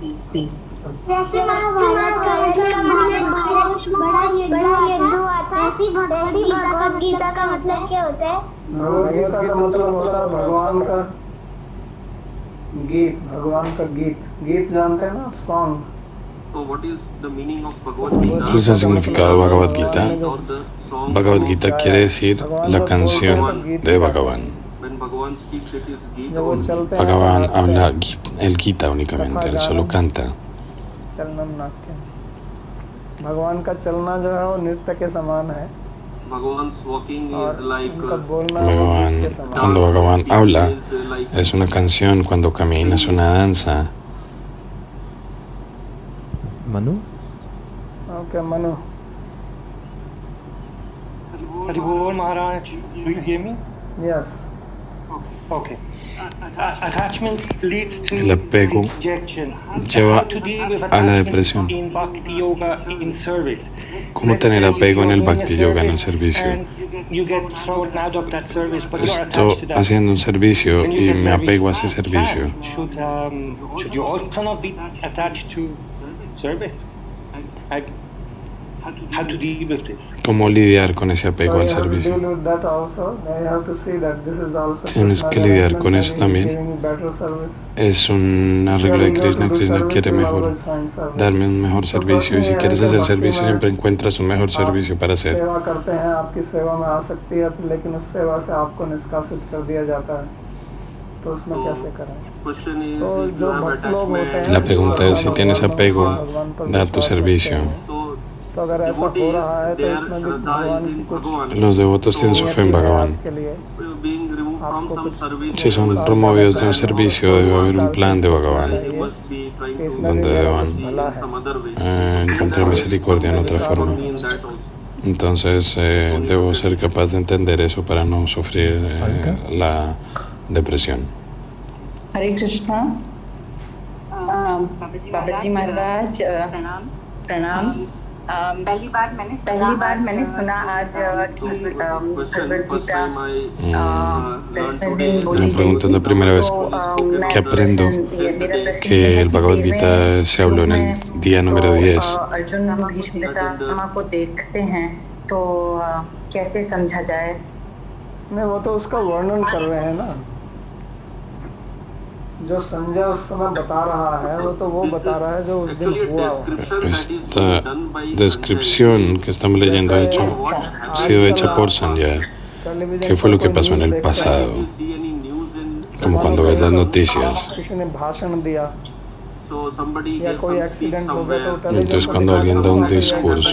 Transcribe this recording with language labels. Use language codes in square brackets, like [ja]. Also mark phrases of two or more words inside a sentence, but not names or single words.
[hi] जैसे महाभारत का बड़ा युद्ध हुआ था, ऐसी भगवद गीता का मतलब क्या होता है? भगवद गीता का मतलब होता है भगवान का गीत, भगवान का गीत। गीत जानते हैं ना, सॉन्ग। [es] ¿Cuál es el significado de Bhagavad Gita? Bhagavad Gita quiere decir la canción de Bhagavan. [hi] जब वो चलते हैं, [es] Bhagavan habla el Gita únicamente, él solo canta. [sa] चलनम नाट्यम। [hi] भगवान का चलना जो है वो नृत्य के समान है, और उनका बोलना Bhagavan, गीत के समान [es] cuando Bhagavan habla, es una canción, cuando camina es una danza. Manu? [hi] ओके मनु। [en] Haribol Maharaj, do you hear me? यस। Okay. Attachment leads to [es] El apego [en] rejection. [es] lleva [en] How to deal with [es] a la [en] attachment [es] depresión. [en] in Bhakti Yoga in service. [es] ¿Cómo [en] Let's [es] tener [en] say [es] apego en [en] you're [es] el [en] doing a [es] Bhakti Yoga en el [en] service [es] servicio? [en] and you get thrown out of that service, but you're [es] Estoy [en] attached to that. [es] haciendo un servicio [en] Then you [es] y [en] get [es] me [en] very [es] apego a ese [en] sad. [es] servicio. [en] Should you also not be attached to service? How to deal with this? [es] ¿Cómo lidiar con ese apego al [en] So you have to [es] servicio? [en] deal with that also. You have to see that this is also [es] Tienes que [en] Krishna's [es] lidiar con [en] arrangement [es] eso [en] and [es] también. [en] he's giving you better service. [es] Es un arreglo de Krishna. Krishna quiere mejor, darme un mejor servicio, y si quieres hacer servicio siempre encuentras un mejor servicio para hacer. [hi] सेवा करते हैं, आपकी सेवा में आ सकती है, लेकिन उस सेवा से आपको निष्कासित कर दिया जाता है, तो उसमें कैसे करें? तो जो भक्त लोग होते हैं, [es] La pregunta es si tienes apego, da tu servicio. [hi] तो अगर ऐसा हो रहा है तो इसमें भी भगवान की कुछ [es] Los devotos tienen su fe en Bhagavan. [hi] के लिए आपको कुछ [es] Si son removidos de un servicio, debe haber un plan de Bhagavan, [hi] कि इसमें [es] donde [hi] भी [es] deban [hi] भला है। [es] encontrar misericordia en otra forma. Entonces debo ser capaz de entender eso para no sufrir la depresión. [hi] हरे कृष्णा। बाबाजी महाराज प्रणाम। पहली बार मैंने सुना आज कि भगवद गीता 10वें दिन बोली [es] Me pregunto, es la primera vez que aprendo que el Bhagavad Gita se habló en el día número 10. [hi] अर्जुन भीष्म पितामह को देखते हैं तो कैसे समझा जाए? नहीं, वो तो उसका वर्णन कर रहे हैं ना, जो संजय उस समय बता रहा है, वो बता रहा है जो उस दिन हुआ हो। [es] Esta descripción que estamos leyendo ha sido hecha por Sanjaya. ¿Qué fue lo que pasó en el pasado? Como cuando ves las noticias. [hi] किसी ने भाषण दिया या कोई एक्सीडेंट हो गया तो [es] Entonces cuando alguien da un discurso,